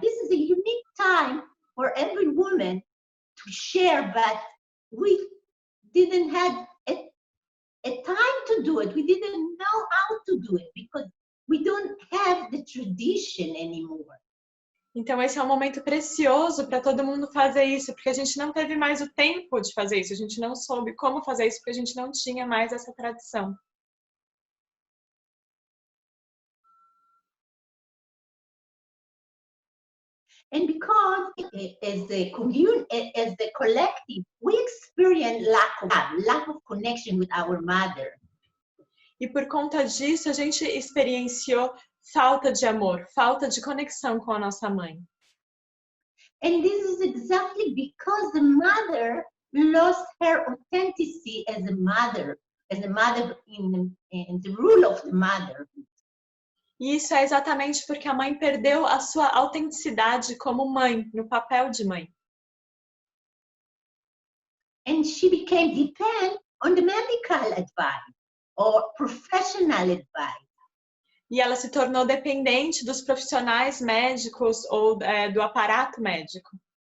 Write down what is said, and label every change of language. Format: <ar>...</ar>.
<en>This is a unique time for every woman to share, but we didn't have a time to do it. We didn't know how to do it because we don't have the tradition anymore.</en> <pt>Então esse é um momento precioso para todo mundo fazer isso, porque a gente não teve mais o tempo de fazer isso, a gente não soube como fazer isso, porque a gente não tinha mais essa tradição.</pt> <en>And because as the collective, we experience lack of connection with our mother.</en> <pt>E por conta disso, a gente experienciou falta de amor, falta de conexão com a nossa mãe.</pt> <en>And this is exactly because the mother lost her authenticity as a mother in the rule of the mother.</en> <pt>E isso é exatamente porque a mãe perdeu a sua autenticidade como mãe, no papel de mãe.</pt> <en>And she became dependent on the medical advice or professional advice.</en> <pt>E ela se tornou dependente dos profissionais médicos ou do aparato médico.</pt>